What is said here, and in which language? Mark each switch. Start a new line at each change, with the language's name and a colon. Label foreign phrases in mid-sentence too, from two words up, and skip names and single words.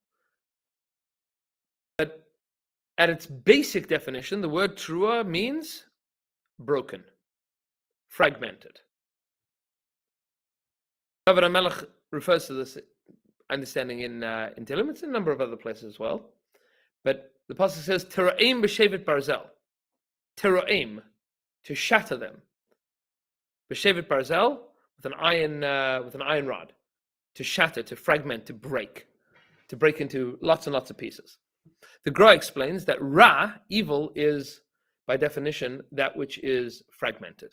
English: But at its basic definition, the word trua means broken, fragmented. David HaMelech refers to this understanding in Tehillim. It's in a number of other places as well. But the pasuk says,
Hebrew: "Tero'im b'shevet barzel."
English: Tero'im, to shatter them.
Hebrew: B'shevet barzel,
English: with an iron rod, to shatter, to fragment, to break into lots and lots of pieces. The Gra explains that ra, evil, is by definition that which is fragmented.